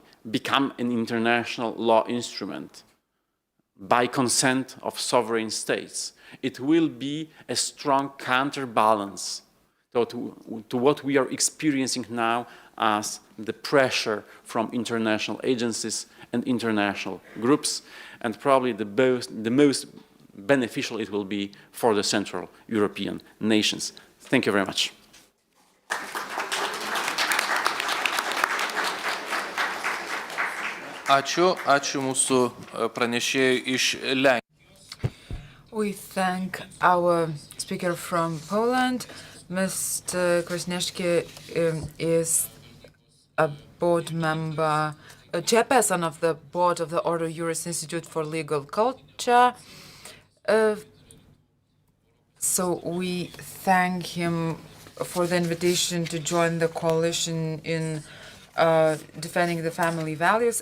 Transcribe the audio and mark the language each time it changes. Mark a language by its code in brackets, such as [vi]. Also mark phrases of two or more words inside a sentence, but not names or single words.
[en] become an international law instrument by consent of sovereign states, it will be a strong counterbalance to what we are experiencing now as the pressure from international agencies and international groups, and probably the most beneficial it will be for the Central European nations. Thank you very much. [lt] Ačiū mūsų pranešėjui iš Lenkijos. [en] We thank our speaker from Poland. Mr. Krasniewski is a board member, a chairperson of the board of the Ordo Juris Institute for Legal Culture. So we thank him for the invitation to join the coalition in defending the family values.